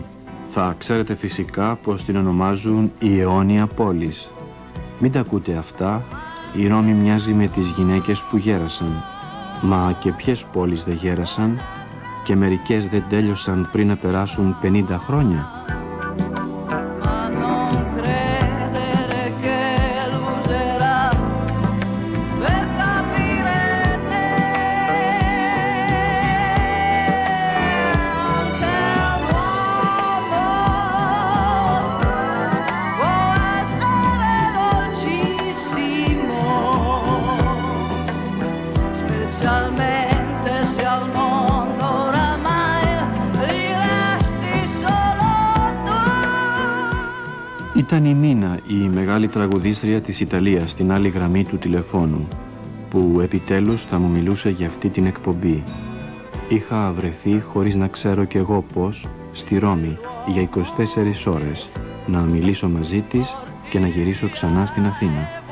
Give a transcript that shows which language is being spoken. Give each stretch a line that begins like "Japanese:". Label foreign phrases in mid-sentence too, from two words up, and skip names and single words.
Greek: Θα ξέρετε φυσικά πως την ονομάζουν η αιώνια πόλης. Μην τα ακούτε αυτά, η Ρώμη μοιάζει με τις γυναίκες που γέρασαν. Μα και ποιες πόλεις δεν γέρασαν και μερικές δεν τέλειωσαν πριν να περάσουν 50 χρόνια.
Italian: Ma non credere che l'userà per capire te. Anche un uomo può essere dolcissimo, specialmente se al mondo oramai gli resti solo tu.
Greek: Ήταν η Μίνα, η μεγάλη τραγουδίστρια της Ιταλίας, στην άλλη γραμμή του τηλεφώνου, που επιτέλους θα μου μιλούσε για αυτή την εκπομπή. Είχα βρεθεί, χωρίς να ξέρω κι εγώ πώς, στη Ρώμη για 24 ώρες, να μιλήσω μαζί της και να γυρίσω ξανά στην Αθήνα.